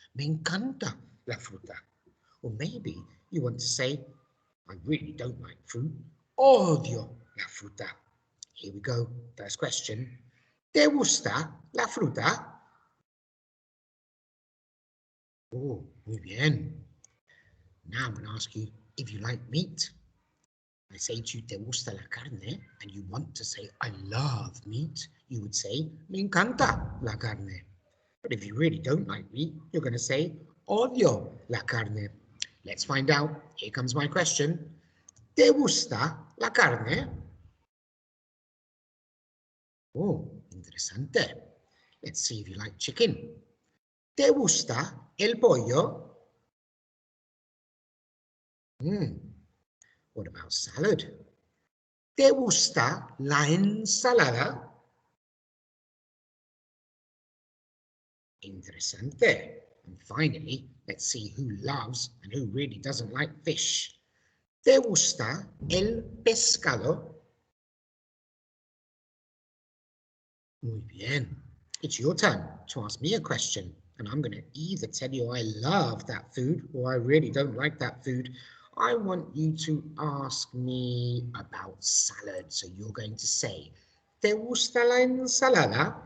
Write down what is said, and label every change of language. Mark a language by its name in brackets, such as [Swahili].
[Spanish] Me encanta la fruta. [English] Or maybe you want to say, I really don't like fruit. [Spanish] Odio la fruta. [English] Here we go. First question. [Spanish] ¿Te gusta la fruta? Oh, muy bien. [English] Now I'm going to ask you if you like meat. I say to you, [Spanish] ¿te gusta la carne? [English] And you want to say, I love meat. You would say, [Spanish] me encanta la carne. [English] But if you really don't like meat, you're going to say, [Spanish] odio la carne. [English] Let's find out. Here comes my question. [Spanish] ¿Te gusta la carne? Oh, interesante. [English] Let's see if you like chicken. [Spanish] ¿Te gusta el pollo? [English] What about salad? [Spanish] ¿Te gusta la ensalada? Interesante. [English] And finally, let's see who loves and who really doesn't like fish. [Spanish] ¿Te gusta el pescado? Muy bien. [English] It's your turn to ask me a question, and I'm going to either tell you I love that food or I really don't like that food. I want you to ask me about salad. So you're going to say, [Spanish] ¿Te gusta la ensalada?